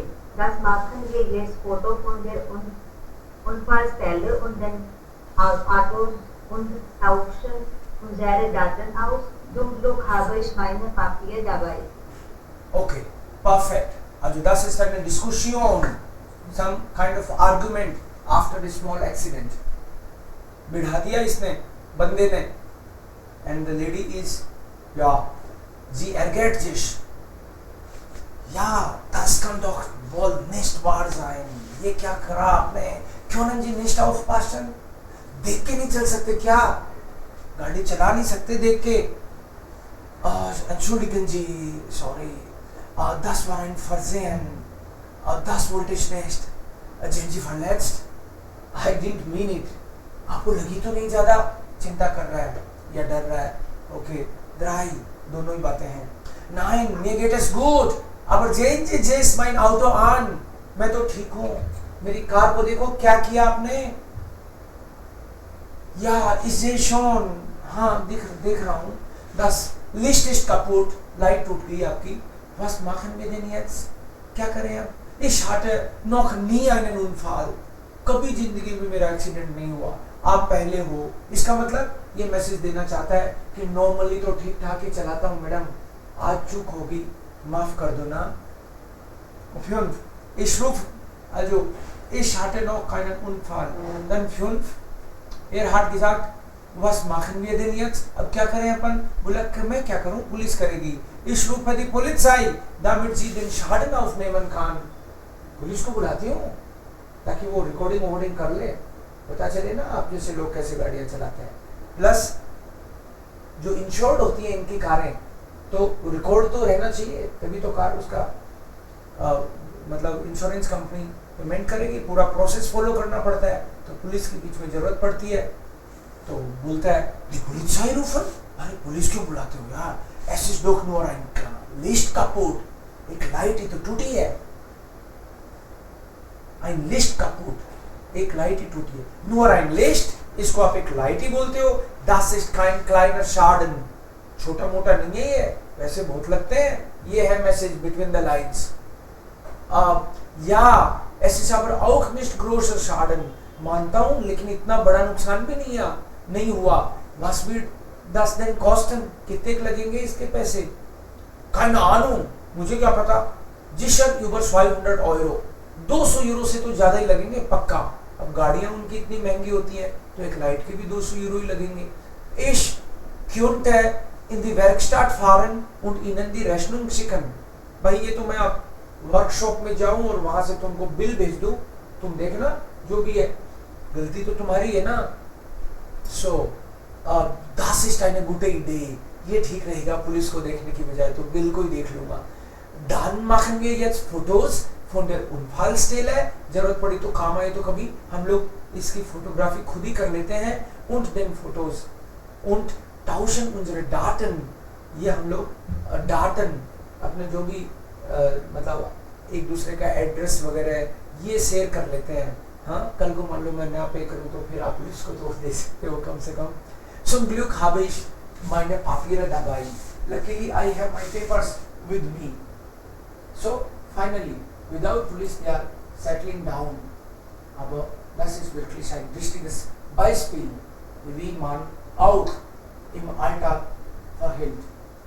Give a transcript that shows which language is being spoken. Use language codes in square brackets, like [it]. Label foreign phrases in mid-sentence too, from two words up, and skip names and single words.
[de] Das machen wir jetzt Foto von der Unfallstelle und den Autos und tauschen unsere Daten aus. Zum Glück habe ich meine Papiere dabei. [en] Okay, perfect. [de] Also das ist eine Diskussion, [en] some kind of argument after the small accident. [hi] बिठा दिया इसने बंदे ने, [en] and the lady is, [de] ja, sie ärgert sich. Ja, das kann doch wohl nicht wahr sein. [hi] ये क्या करा आपने? क्यों जी [de] nicht aufpassen? [hi] देख के नहीं चल सकते क्या? गाड़ी चला नहीं सकते देख के? [de] Entschuldigen Sie, sorry. Das war ein Versehen. Das wollte ich nicht. Sind Sie verletzt? [en] I didn't mean it. [hi] आपको लगी तो नहीं ज्यादा चिंता कर रहा है या डर रहा है? ओके, drei, दोनों ही बातें हैं. [de] Nein, mir geht es gut. Aber sehen Sie just mein Auto an. [hi] मैं तो ठीक हूँ. मेरी कार को देखो क्या किया आपने? [de] Ja, ich sehe schon. [hi] हाँ, देख रहा हूँ. [de] Das Licht ist kaputt. [hi] लाइट टूट गई आपकी. [de] Was machen wir denn jetzt? [hi] क्या करें अब? [de] Ich hatte noch nie einen Unfall. [hi] कभी जिंदगी में मेरा एक्सीडेंट नहीं हुआ. आप पहले हो. इसका मतलब ये मैसेज देना चाहता है कि नॉर्मली तो ठीक ठाक ही चलाता हूँ मैडम. आज चूक होगी, माफ कर दो ना. [de] Und ich rufe, also ich hatte noch keinen Unfall. Dann 5. hat gesagt, was machen wir denn jetzt? [hi] अब क्या करें अपन? बोला कि मैं क्या करूं? पुलिस करेगी. [de] Ich rufe die Polizei, damit sie den Schaden aufnehmen kann. [hi] पुलिस को बुलाती हूँ ताकि वो रिकॉर्डिंग कर ले, पता चले ना आप जैसे लोग कैसे गाड़ियाँ चलाते हैं. प्लस जो इंश्योर्ड होती है इनकी कारें, तो रिकॉर्ड तो रहना चाहिए, तभी तो कार उसका मतलब [en] insurance company payment [hi] करेगी. पूरा [en] process follow [hi] करना पड़ता है, तो पुलिस की बीच में जरूरत पड़ती है. तो बोलता है [de] die Polizei rufen? [hi] अरे पुलिस क्यों बुलाते हो यार? [de] Es ist doch nur ein Licht kaputt. [hi] एक लाइट ही तो टूटी है. [de] ein Licht kaputt. [hi] एक लाइट ही टूटी है. [de] Nur ein Licht, [hi] इसको आप एक लाइट ही बोलते हो. [de] Das ist kein kleiner Schaden. [hi] छोटा मोटा नहीं है ये, वैसे बहुत लगते हैं. ये है [en] message between the lines. [de] Ja, es ist aber auch nicht großer Schaden. [hi] मानता हूँ, लेकिन इतना बड़ा नुकसान भी नहीं हुआ. [de] Was wird das denn kosten? [hi] कितने लगेंगे इसके पैसे? [de] keine Ahnung, [hi] मुझे क्या पता. [de] sicher über 200 Euro. [hi] 200 यूरो से तो ज्यादा ही लगेंगे पक्का. अब गाड़ियां उनकी इतनी महंगी होती है, तो एक लाइट के भी 200 यूरो ही लगेंगे. [de] Ich könnte in die Werkstatt fahren und ihnen die Rechnung schicken. [hi] भाई ये तो मैं आप वर्कशॉप में जाऊं और वहां से तुमको बिल भेज दूं, तुम देखना जो भी है, गलती तो तुम्हारी है ना. [de] So, das ist eine gute Idee. [hi] ये ठीक रहेगा पुलिस को देखने की बजाय, तो बिल को ही देख लूंगा. [de] Dann machen wir jetzt Fotos von der Unfallstelle. [hi] जरूरत पड़ी तो काम आए तो कभी हम लोग इसकी फोटोग्राफी खुद ही कर लेते हैं. [de] Und den Fotos und tauschen unsere Daten. [hi] ये हम लोग Daten अपने जो भी मतलब एक दूसरे का एड्रेस वगैरह ये शेयर कर लेते हैं। हाँ, कल को मान लो मैं ना पे करूँ तो फिर आप पुलिस को दोष दे सकते हो कम से कम। [de] Zum Glück habe ich meine Papiere dabei. [en] Luckily I have my papers with me. So finally, without police they are settling down. [de] Aber das ist wirklich ein wichtiges Beispiel, wie man auch im Alltag verhält.